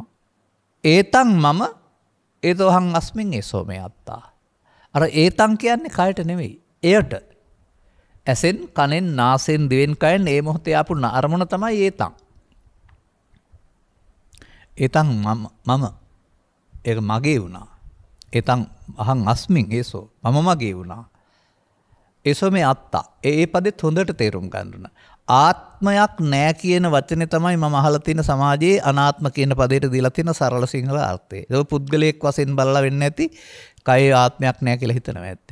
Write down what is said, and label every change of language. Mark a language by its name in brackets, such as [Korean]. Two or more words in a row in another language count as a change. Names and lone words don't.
[Pali] ඒතං මම ඒතෝහං අස්මින් ඒසෝ මේ අත්තා. [Sinhala] අර ඒතං කියන්නේ කයට නෙවෙයි. එයට ඇසෙන් කනෙන් නාසයෙන් දිවෙන් කයෙන් මේ මොහොතේ ආපු අරමුණ තමයි ඒතං. ඒතං මම ඒක මගේ වුණා. [Pali] ඒතං අහං අස්මින් ඒසෝ [Sinhala] මම මගේ වුණා. [Pali] ඒසෝ මේ අත්තා. [Sinhala] ඒ පදෙත් හොඳට තේරුම් ගන්න. ආත්මයක් නෑ කියන වචනේ තමයි මම අහලා තියෙන සමාජයේ අනාත්ම කියන පදයට දීලා තියෙන සරල සිංහල අර්ථය. ඒක පුද්ගලයෙක් වශයෙන් බලලා වෙන්නේ නැති කයේ ආත්මයක් නෑ කියලා හිතනවා ඇත්තේ.